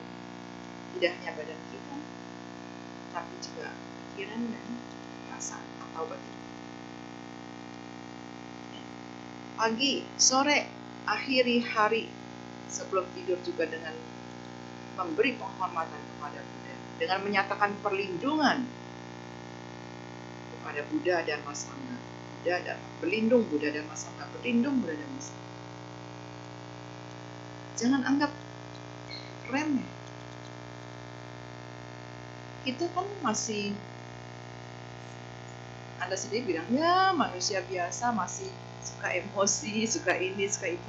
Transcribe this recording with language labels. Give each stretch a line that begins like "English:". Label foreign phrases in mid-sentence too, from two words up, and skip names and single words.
Indonesian: Tidak hanya badan kita, tapi juga pikiran dan perasaan atau batin. Pagi, sore, akhiri hari sebelum tidur juga dengan memberi penghormatan kepada Buddha, dengan menyatakan perlindungan kepada Buddha Dharma Sangha. Berlindung Buddha Dharma Sangha, berlindung Buddha Dharma Sangha. Jangan anggap remeh. Kita kan masih, Anda sendiri bilang, ya manusia biasa, masih suka emosi, suka ini, suka itu.